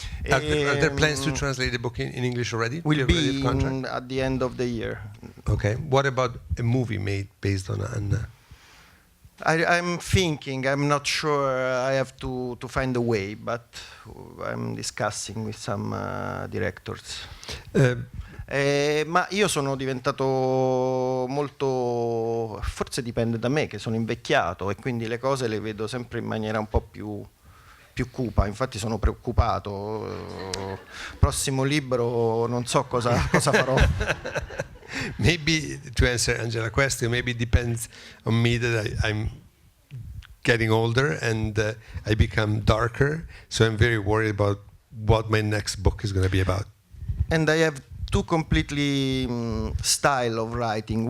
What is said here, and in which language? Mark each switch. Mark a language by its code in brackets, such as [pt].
[en] Are there plans to translate the book in English already? Will be at the end of the year. Okay. What about a movie made based on Anna? I'm thinking. I'm not sure. I have to find a way, but I'm discussing with some directors. [it] Ma io sono diventato molto, forse dipende da me che sono invecchiato, e quindi le cose le vedo sempre in maniera un po' più cupa. Infatti sono preoccupato. Prossimo libro non so cosa farò. [en] Maybe to answer Angela's question, maybe it depends on me that I'm getting older and I become darker. So I'm very worried about what my next book is going to be about. And I have two completely style of writing.